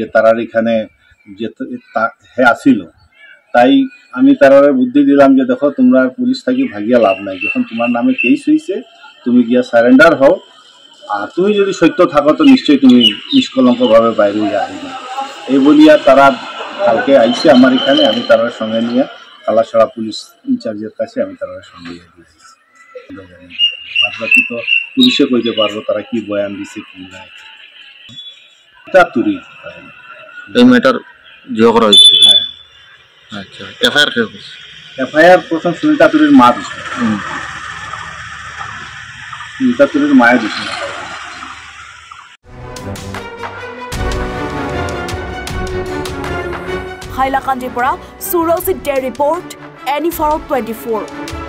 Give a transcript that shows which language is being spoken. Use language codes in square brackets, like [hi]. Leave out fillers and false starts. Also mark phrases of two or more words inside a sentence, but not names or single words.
[bn] তারার এখানে যে হে আসিল তাই আমি তারারে বুদ্ধি দিলাম যে দেখো তোমরা পুলিশ থাকি ভাগিয়া লাভ নাই যখন তোমার নামে কেস হইছে তুমি গিয়া সারেন্ডার হও আর তুমি যদি সত্য থাকো তো নিশ্চয়ই তুমি নিষ্কলঙ্কভাবে বাইরে যাইবে এই বলিয়া তারা কালকে আইছে আমার এখানে আমি তারার সঙ্গে নিয়ে কালাছড়া পুলিশ ইনচার্জের কাছে আমি তারার সঙ্গে দিয়েছি বাকি তো পুলিশে কইতে পারবো তারা কি বয়ান দিছে কি না এটা তুরি এই ম্যাটার জিও করা হয়েছে হ্যাঁ আচ্ছা এফআইআর কে এফআইআর প্রথম সুনিতা তুরির মা দিছে সুনিতা তুরির মায়ের দিছে [as] হাইলাকান্দিৰ পৰা সুৰজিত ডে ৰিপৰ্ট এনি ফৰ 24